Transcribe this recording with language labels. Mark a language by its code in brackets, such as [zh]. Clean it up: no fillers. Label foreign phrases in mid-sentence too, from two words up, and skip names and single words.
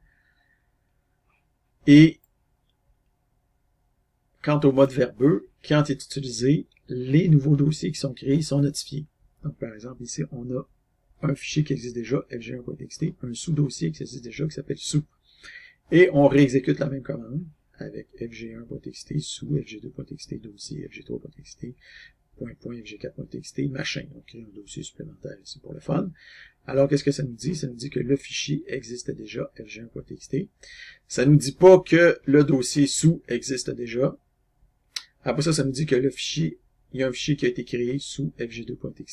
[fr] Et quant au mode verbeux, quand il est utilisé, les nouveaux dossiers qui sont créés sont notifiés. Donc, par exemple, ici, on a un fichier qui existe déjà, fg1.txt, un sous-dossier qui existe déjà qui s'appelle sous. Et on réexécute la même commande avec fg1.txt, sous, fg2.txt, dossier, fg3.txt, .fg4.txt, machin. On crée un dossier supplémentaire ici pour le fun. Alors, qu'est-ce que ça nous dit? Ça nous dit que le fichier existe déjà, fg1.txt. Ça nous dit pas que le dossier sous existe déjà. Après ça, ça nous dit que le fichier, il y a un fichier qui a été créé sous fg2.txt.